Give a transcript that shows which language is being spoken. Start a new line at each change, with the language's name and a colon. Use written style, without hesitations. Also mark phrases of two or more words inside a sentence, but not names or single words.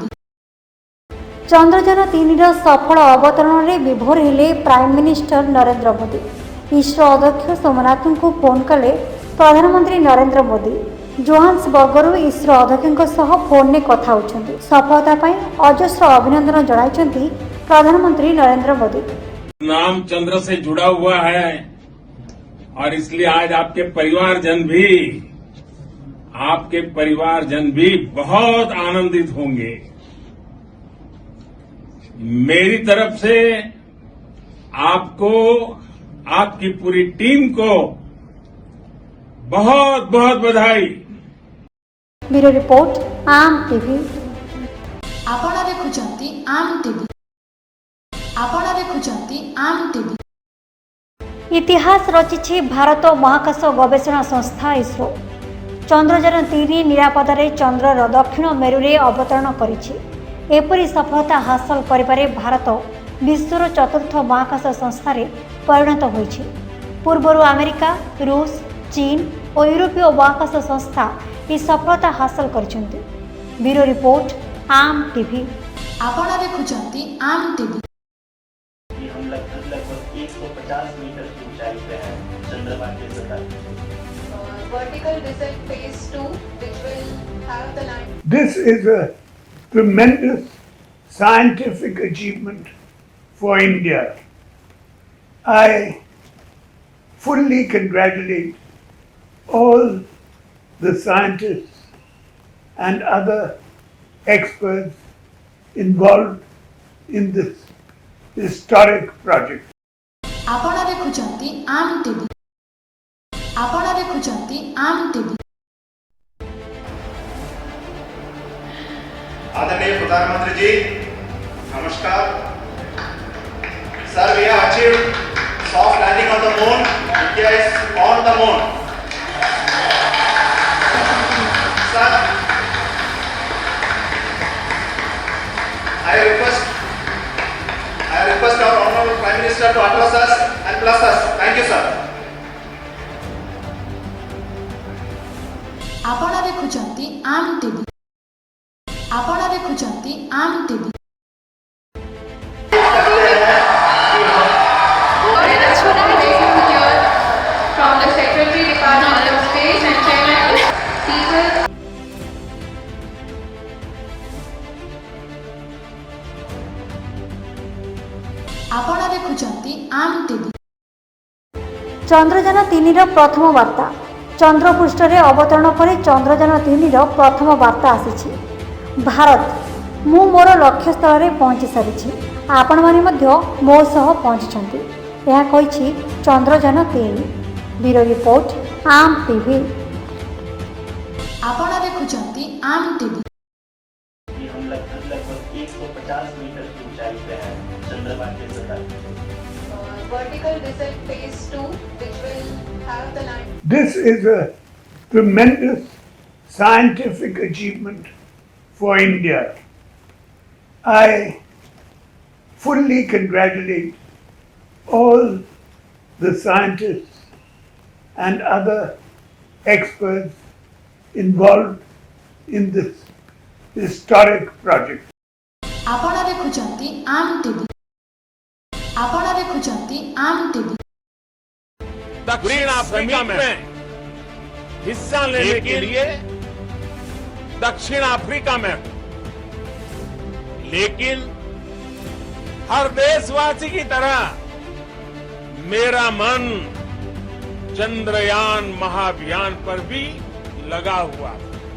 Odia: ଚନ୍ଦ୍ରଯାନ-3ର ସଫଳ ଅବତରଣରେ ବିଭୋର ହେଲେ
English: Prime Minister
Odia: ନରେନ୍ଦ୍ର ମୋଦି। ଇସ୍ରୋ ଅଧ୍ୟକ୍ଷ ସୋମନାଥଙ୍କୁ ଫୋନ୍ କଲେ ପ୍ରଧାନମନ୍ତ୍ରୀ ନରେନ୍ଦ୍ର ମୋଦି। ଜୋହାନ୍ସବର୍ଗରୁ ଇସ୍ରୋ ଅଧ୍ୟକ୍ଷଙ୍କ ସହ ଫୋନ୍ରେ କଥା ହେଉଛନ୍ତି। ସଫଳତା ପାଇଁ ଅଜସ୍ର ଅଭିନନ୍ଦନ ଜଣାଇଛନ୍ତି ପ୍ରଧାନମନ୍ତ୍ରୀ ନରେନ୍ଦ୍ର ମୋଦି।
Hindi: नाम चंद्र से जुड़ा हुआ है और इसलिए आज आपके परिवारजन भी बहुत आनंदित होंगे। मेरी तरफ से आपको, आपकी पूरी टीम को बहुत बहुत बधाई।
Odia: ବ୍ୟୁରୋ ରିପୋର୍ଟ आम टीवी। ଆପଣ ଦେଖୁଛନ୍ତି ଆମ୍ ଟିଭି। ଆପଣ ଦେଖୁଛନ୍ତି ଆମ୍ ଟିଭି। ଇତିହାସ ରଚିଛି ଭାରତ ମହାକାଶ ଗବେଷଣା ସଂସ୍ଥା ଇସ୍ରୋ। ଚନ୍ଦ୍ରଯାନ-3 ନିରାପଦରେ ଚନ୍ଦ୍ରର ଦକ୍ଷିଣ ମେରୁରେ ଅବତରଣ କରିଛି। ଏପରି ସଫଳତା ହାସଲ କରିବାରେ ଭାରତ ବିଶ୍ୱର ଚତୁର୍ଥ ମହାକାଶ ସଂସ୍ଥାରେ ପରିଣତ ହୋଇଛି। ପୂର୍ବରୁ ଆମେରିକା, ରୁଷ, ଚୀନ ଓ ୟୁରୋପୀୟ ମହାକାଶ ସଂସ୍ଥା ଏହି ସଫଳତା ହାସଲ କରିଛନ୍ତି। ବ୍ୟୁରୋ ରିପୋର୍ଟ आम टीवी। ଆପଣ ଦେଖୁଛନ୍ତି ଆମ୍ ଟିଭି।
Hindi: हम लगभग 150 मीटर की ऊंचाई पे हैं चंद्रमा के सतह।
English: Vertical descent phase 2, which will have the land. This is a tremendous scientific achievement for India. I fully congratulate all the scientists and other experts involved in this historic project.
Odia: ଆପଣ ଦେଖୁଛନ୍ତି ଆମ୍ ଟିଭି। ଆପଣ ଦେଖୁଛନ୍ତି ଆମ୍ ଟିଭି।
Hindi: आदरणीय प्रधानमंत्री जी, नमस्कार।
English: Sir, we have achieved soft landing on the moon. India is on the moon. Sir, I request our Honorable Prime Minister to address us and bless us. Thank you, sir.
Odia: ଆପଣ ଦେଖୁଛନ୍ତି ଆମ୍ ଟିଭି। ଆପଣ ଦେଖୁଛନ୍ତି ଆମ୍ ଟିଭି।
English: From the Secretary Department of Space and Chairman People.
Odia: ଆପଣ ଦେଖୁଛନ୍ତି ଆମ୍ ଟିଭି। ଚନ୍ଦ୍ରଯାନ-3ର ପ୍ରଥମ ବାର୍ତ୍ତା। ଚନ୍ଦ୍ରପୃଷ୍ଠରେ ଅବତରଣ ପରେ ଚନ୍ଦ୍ରଯାନ-3ର ପ୍ରଥମ ବାର୍ତ୍ତା ଆସିଛି। ଭାରତ, ମୁଁ ମୋର ଲକ୍ଷ୍ୟସ୍ଥଳରେ ପହଞ୍ଚି ସାରିଛି। ଆପଣମାନେ ମଧ୍ୟ ମୋ ସହ ପହଞ୍ଚିଛନ୍ତି, ଏହା କହିଛି ଚନ୍ଦ୍ରଯାନ-3। ବ୍ୟୁରୋ ରିପୋର୍ଟ ଆମ୍ ଟିଭି। ଆପଣ ଦେଖୁଛନ୍ତି ଆମ୍ ଟିଭି।
Hindi: हम लगभग 150 मीटर की ऊंचाई पे हैं चंद्रमा के सतह।
English: Vertical descent phase 2, which will have the land. This is a tremendous scientific achievement for India. I fully congratulate all the scientists and other experts involved in this historic project.
Odia: ଆପଣ ଦେଖୁଛନ୍ତି ଆମ୍ ଟିଭି। ଆପଣ ଦେଖୁଛନ୍ତି ଆମ୍ ଟିଭି।
Hindi: दक्षिण अफ्रीका में हिस्सा लेने के लिए दक्षिण अफ्रीका में, लेकिन हर देशवासी की तरह मेरा मन चंद्रयान महाअभियान पर भी लगा हुआ था।